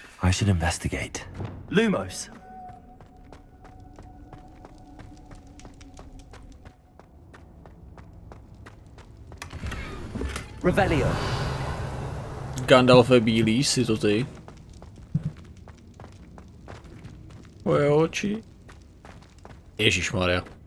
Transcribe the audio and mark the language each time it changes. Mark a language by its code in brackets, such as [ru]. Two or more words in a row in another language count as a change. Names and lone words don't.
[en] I should investigate. Lumos. Revelio. [cs] Gandalfe bílý, si to ty. Tvoje oči. Ježišmarja.